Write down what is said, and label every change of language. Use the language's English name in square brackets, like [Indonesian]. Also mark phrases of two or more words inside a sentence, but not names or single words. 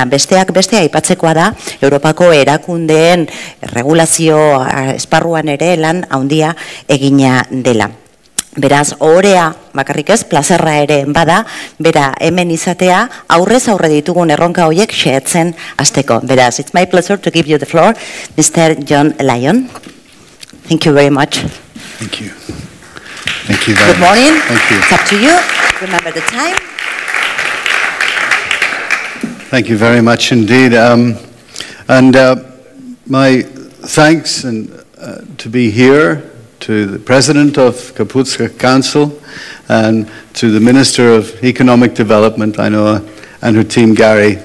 [Basque] Besteak bestea aipatzekoa da, Europako erakundeen regulazio esparruan ere lan handia egina dela. Beraz, ohorea bakarrik ez, plazerra ere bada, bera hemen izatea, aurrez aurre ditugun erronka horiek xehetzen hasteko. Beraz, [English] it's my pleasure to give you the floor, Mr. John Lyon. Thank you very much. Thank you. Thank you very much. Good morning. Thank you. It's up to you. Remember the time. Thank you very much indeed. My thanks to be here, to the President of Gipuzkoa Council and to the Minister of Economic Development, I know, and her team, Gary.